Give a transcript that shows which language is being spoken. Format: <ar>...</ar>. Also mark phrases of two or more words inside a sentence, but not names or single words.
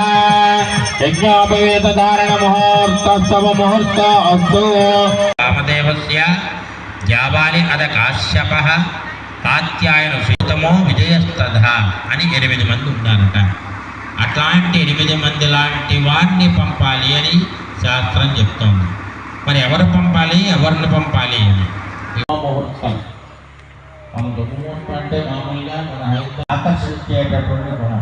<sa>यज्ञोपवीतधारण मुहूर्तस्तव मुहूर्त अस्तु। वामदेवस्य जाबालि अद काश्यपः कात्यायन सूतमो विजयस्तथा</sa> <te>అని 8 మంది ఉన్నారట। అట్లాంటి 8 మంది లాంటి వారిని పంపాలి అని శాస్త్రం చెప్తోంది। మరి ఎవరు పంపాలి, ఎవరిని పంపాలి అని ముహూర్తం మన ముహూర్తం అంటే మామూలుగా మన ఆకర్షించేటటువంటి గుణం।</te>